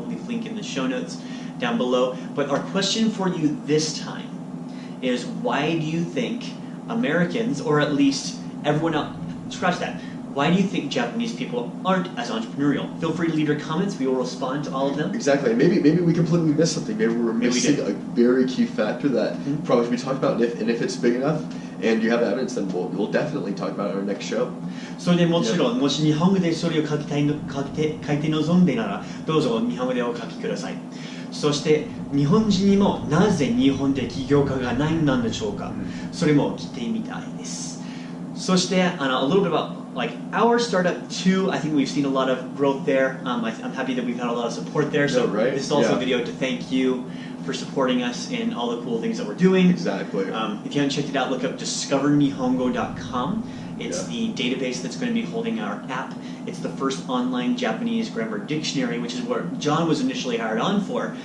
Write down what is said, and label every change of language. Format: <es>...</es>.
<en>We'll link in the show notes down below. But our question for you this time is, why do you think Americans, or at least everyone else, scratch that, why do you think Japanese people aren't as entrepreneurial? Feel free to leave your comments. We will respond to all of them. Exactly. Maybe we completely missed something. Maybe we're missing a very key factor that probably should be talked about. And if it's big enough and you have evidence, then we'll definitely talk about it on our next show.</en> <ja>それでもちろん、もし日本語でそれを書いて望んでなら、どうぞ日本語でお書きください。そして日本人にもなぜ日本で起業家がないんでしょうか。それも聞いてみたいです。そして</ja> <en>a little bit about like our startup too. I think we've seen a lot of growth there. I'm happy that we've had a lot of support there. So this is also a video to thank you for supporting us in all the cool things that we're doing. Exactly. If you haven't checked it out, look up discovernihongo.com. It's the database that's going to be holding our app. It's the first online Japanese grammar dictionary, which is what John was initially hired on for.</en>